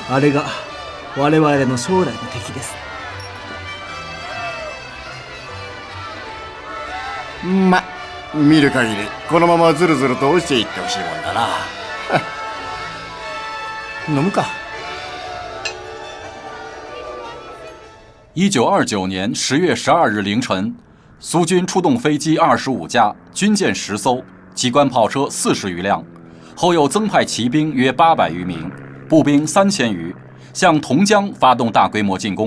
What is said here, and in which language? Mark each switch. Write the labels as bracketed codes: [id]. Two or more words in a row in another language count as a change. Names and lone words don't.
[ja] あれが我々の将来の敵です。ま、見る限りこのままずるずると落ちていってほしいもんだな。飲むか。 [zh] 1929 年10月12日凌晨，苏军出动飞机25架，军舰10艘，机关炮车40余辆，后又增派骑兵约800余名，步兵3000余， 向同江发动大规模进攻。